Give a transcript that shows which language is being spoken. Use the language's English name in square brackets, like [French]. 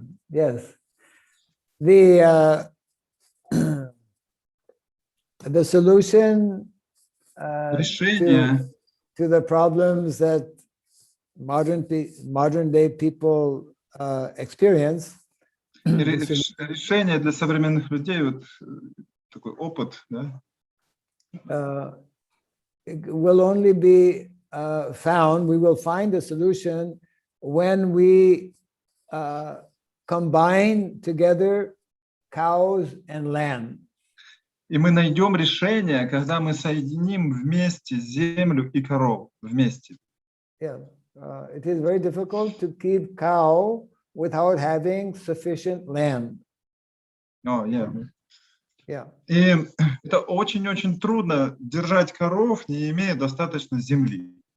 [English] Yes. The solution [Russian] Решение [English] to the problems that modern day people experience [Russian] решение для современных людей, вот такой опыт, да, [English] will only be found, we will find a solution when we combine together cows and land. [Russian] и мы найдем решение, когда мы соединим вместе землю и коров вместе. [English] Yeah, it is very difficult to keep cow without having sufficient land. Yeah. [Russian] И это очень-очень трудно держать коров, не имея достаточно земли.